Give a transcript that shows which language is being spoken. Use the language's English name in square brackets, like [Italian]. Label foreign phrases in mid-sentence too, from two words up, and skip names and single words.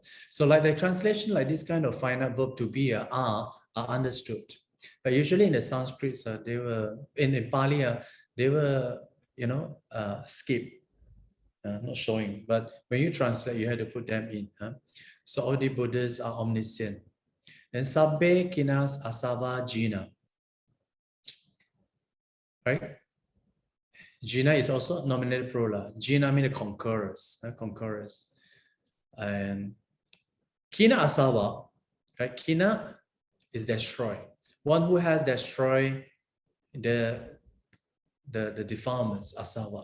[English] So like the translation, like this kind of finite verb to be, are understood. But usually in the Sanskrit, they were in Pali, they were, you know, skip, not showing. But when you translate, you have to put them in. So all the Buddhists are omniscient. [Pali] And sabbe kinas asava jina. [English] Right? Jina is also nominative plural. Jina means conquerors. Conquerors. And [Pali] kina asava, [English] right? Kina is destroy. One who has destroyed the defilements, asava.